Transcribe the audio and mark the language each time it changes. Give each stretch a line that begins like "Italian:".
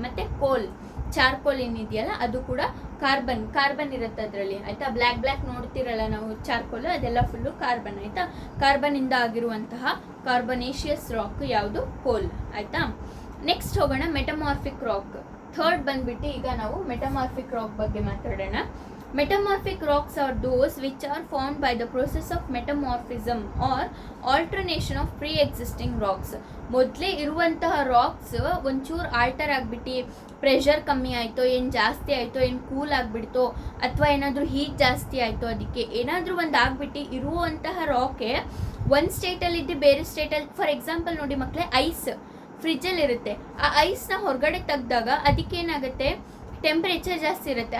Kannada: ಮತ್ತು ಚಾರ್ಕೋಲ್ ಏನಿದೆಯಲ್ಲ ಅದು ಕೂಡ ಕಾರ್ಬನ್ ಇರುತ್ತೆ ಅದರಲ್ಲಿ ಆಯಿತಾ. ಬ್ಲ್ಯಾಕ್ ನೋಡ್ತಿರಲ್ಲ ನಾವು ಚಾರ್ಕೋಲ್, ಅದೆಲ್ಲ ಫುಲ್ಲು ಕಾರ್ಬನ್ ಆಯಿತಾ. ಕಾರ್ಬನ್ನಿಂದ ಆಗಿರುವಂತಹ ಕಾರ್ಬನೇಷಿಯಸ್ ರಾಕ್ ಯಾವುದು ಕೋಲ್ ಆಯಿತಾ. ನೆಕ್ಸ್ಟ್ ಹೋಗೋಣ ಮೆಟಮಾರ್ಫಿಕ್ ರಾಕ್. ಥರ್ಡ್ ಬಂದ್ಬಿಟ್ಟು ಈಗ ನಾವು ಮೆಟಮಾರ್ಫಿಕ್ ರಾಕ್ ಬಗ್ಗೆ ಮಾತಾಡೋಣ.
English: Metamorphic rocks are those which are formed by the process of metamorphism or alternation of pre-existing rocks.
Kannada: ಮೊದಲೇ ಇರುವಂತಹ ರಾಕ್ಸ್ ಒಂಚೂರು ಆಲ್ಟರ್ ಆಗಿಬಿಟ್ಟು ಪ್ರೆಷರ್ ಕಮ್ಮಿ ಆಯಿತೋ, ಏನು ಜಾಸ್ತಿ ಆಯಿತೋ, ಏನು ಕೂಲ್ ಆಗಿಬಿಡ್ತೋ, ಅಥವಾ ಏನಾದರೂ ಹೀಟ್ ಜಾಸ್ತಿ ಆಯಿತೋ, ಅದಕ್ಕೆ ಏನಾದರೂ ಒಂದು ಆಗಿಬಿಟ್ಟು ಇರುವಂತಹ ರಾಕೆ ಒಂದು ಸ್ಟೇಟಲ್ಲಿದ್ದು ಬೇರೆ ಸ್ಟೇಟಲ್ಲಿ.
English: for example
Kannada: ನೋಡಿ ಮಕ್ಕಳೇ, ಐಸ್ ಫ್ರಿಜ್ಜಲ್ಲಿ ಇರುತ್ತೆ. ಆ ಐಸ್ನ ಹೊರಗಡೆ ತೆಗೆದಾಗ ಅದಕ್ಕೇನಾಗುತ್ತೆ ಟೆಂಪ್ರೇಚರ್ ಜಾಸ್ತಿ ಇರುತ್ತೆ.